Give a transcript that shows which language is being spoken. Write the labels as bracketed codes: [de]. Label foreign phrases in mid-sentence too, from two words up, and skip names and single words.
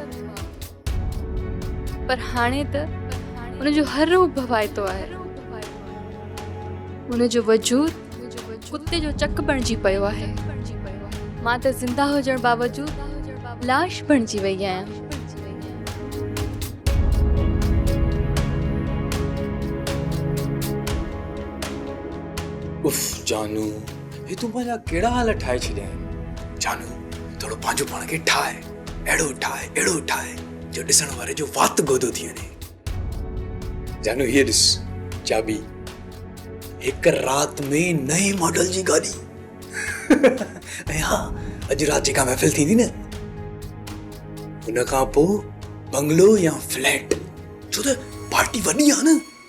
[sd] पर हाणे त उनजो हर रूप भवाइतो आहे। उनजो वजूद कुत्ते जो चक बणिजी पियो आहे। मां त ज़िंदा हुजण बावजूद लाश बणिजी वई आहियां। उफ जानू, हे तू मुंहिंजा कहिड़ा हाल ठाहे छॾिया आहिनि। जानू थोरो पंहिंजो पाण खे ठाहे, अहिड़ो ठाहे जो ॾिसण वारे जो वात गोदो थी वञे। जानू हीअ ॾिस चाबी, हिकु राति में नए मॉडल जी गाॾी। ऐं हा, अॼु राति जेका महफ़िल थींदी न, उन खां पोइ बंगलो या फ्लैट, छो त पार्टी वॾी आहे न।